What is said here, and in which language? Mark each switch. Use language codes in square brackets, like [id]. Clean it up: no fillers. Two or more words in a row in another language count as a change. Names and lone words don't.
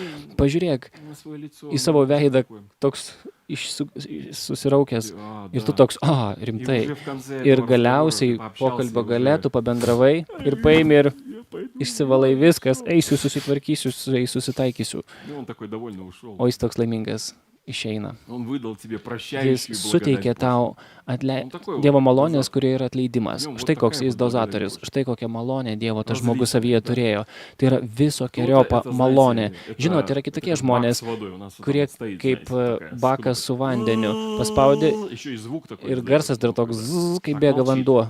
[lt] Pažiūrėk į savo veidą toks susiraukęs ir tu toks, rimtai. Ir galiausiai pokalbio gale tu pabendravai ir paimi ir išsivalai viskas, eisiu, susitvarkysiu, susitaikysiu. O jis toks laimingas. išeina. [ru] Он выдал тебе [lt] Jis [ru] прощающую [lt] suteikė [ru] благодать. [lt] tau Dievo malonės, kurie yra atleidimas. Štai koks jis dozatorius, štai kokią malonę Dievo tas žmogus savyje turėjo. Tai yra visokiojopa malonė. Žinot, yra kitokie žmonės, kurie kaip bakas su vandeniu paspaudė ir garsas dar toks zzz, kaip bėga vanduo.